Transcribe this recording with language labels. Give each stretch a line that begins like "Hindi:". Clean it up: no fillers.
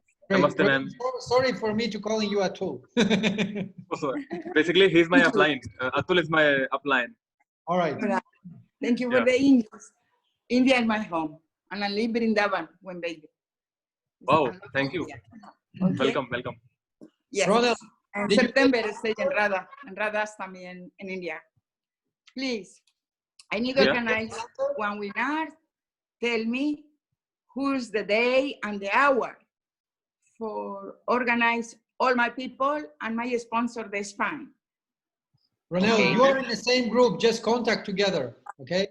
English: Namaste, ma'am. Sorry for me to calling you Atul. Basically, he's my upline. Atul is my upline. All right. Thank you for the English. India is my home, and I live in Davan when baby. Wow, thank you. Okay. Welcome. Yes. Ronald,
Spanish: En septiembre estoy en Radas también en India.
English: Please, I need to organize one webinar. Tell me who's the day and the hour for organize all my people and my sponsor, the Spain. Ronald, you are in the same group, just contact together, okay?